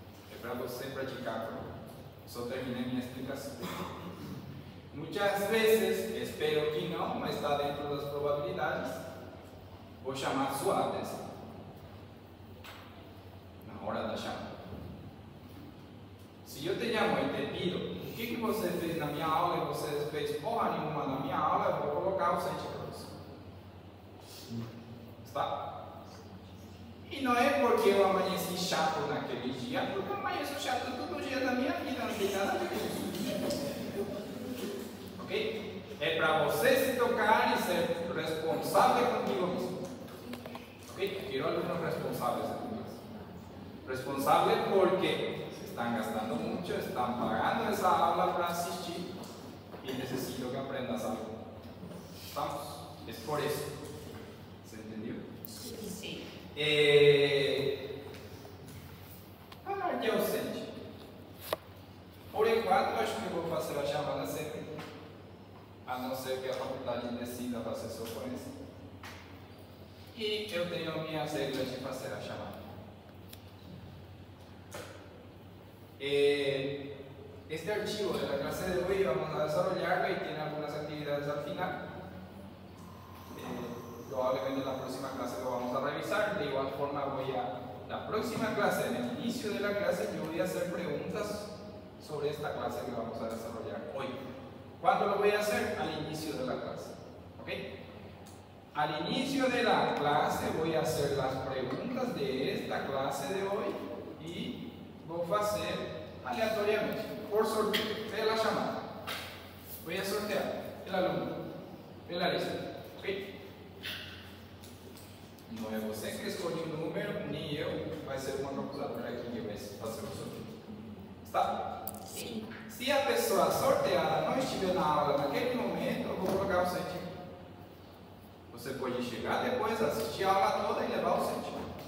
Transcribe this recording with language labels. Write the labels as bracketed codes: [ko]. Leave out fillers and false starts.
[es] Es para [pt] você [es] practicar. [pt] Só [es] terminé mi explicación. Muchas veces, espero que no está dentro de las probabilidades, voy a llamar su atención [pt] na hora da chamada. [es] Si yo te llamo y te pido, [pt] o que você fez na minha aula e você fez porra nenhuma na minha aula, eu vou colocar o sente para você. Está? E não é porque eu amanheci chato naquele dia, porque eu amanheço chato todo dia da minha vida, não tem nada a ver com isso. Ok? É para você se tocar e ser responsável contigo mesmo. Ok? [es] Quiero alumnos responsables en tu clase. Responsables porque se están gastando mucho, están pagando esa aula para asistir y necesito que aprendas algo. ¿Estamos? Es por eso. ¿Se entendió? Sí. [pt] Que é o sente. Por enquanto, acho que eu vou fazer a chamada sempre. A não ser que a faculdade decida fazer sofrência. E eu tenho minhas regras de fazer a chamada. [es] Este archivo de la clase de hoy vamos a desarrollarlo y tiene algunas actividades al final. Probablemente en la próxima clase lo vamos a revisar. De igual forma la próxima clase, en el inicio de la clase, yo voy a hacer preguntas sobre esta clase que vamos a desarrollar hoy. ¿Cuándo lo voy a hacer? Al inicio de la clase. ¿Ok? Al inicio de la clase voy a hacer las preguntas de esta clase de hoy y voy a hacer aleatoriamente, por sorteo, de la llamada. Voy a sortear el alumno de la lista. ¿Ok? No es [pt] você que escolhe [es] un número, ni yo. [pt] Vai ser uma calculadora aqui que vai fazer o sorteio. Está? Sim. Se a pessoa sorteada não estiver na aula naquele momento, eu vou colocar o cêntimo. Você pode chegar depois, assistir a aula toda e levar o cêntimo.